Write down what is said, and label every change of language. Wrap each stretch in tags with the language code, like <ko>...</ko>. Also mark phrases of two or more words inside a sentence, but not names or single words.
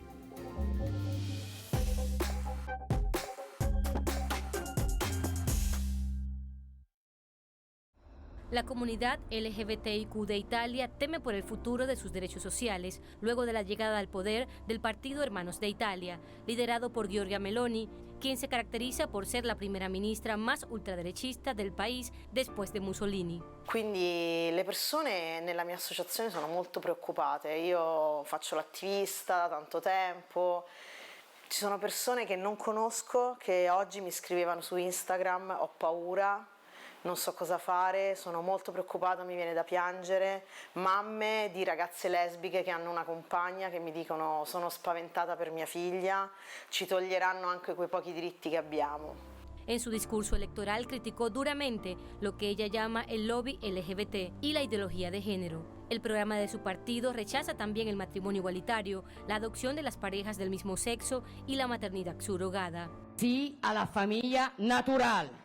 <es>La comunidad LGBTIQ de Italia teme por el futuro de sus derechos sociales luego de la llegada al poder del Partido Hermanos de Italia, liderado por Giorgia Meloni, quien se caracteriza por ser la primera ministra más ultraderechista del país después de Mussolini.</es> <it>Quindi le persone nella mia associazione sono molto preoccupate. Io faccio l'attivista da tanto tempo. Ci sono persone che non conosco che oggi mi scrivevano su Instagram: ho paura, non so cosa fare, sono molto preoccupata, mi viene da piangere. Mamme di ragazze lesbiche che hanno una compagna che mi dicono: sono spaventata per mia figlia, ci toglieranno anche quei pochi diritti che abbiamo.</it> <es>En su discurso electoral criticó duramente lo que ella llama el lobby LGBT y la ideología de género. El programa de su partido rechaza también el matrimonio igualitario, la adopción de las parejas del mismo sexo y la maternidad subrogada. Sí a la familia natural.</es>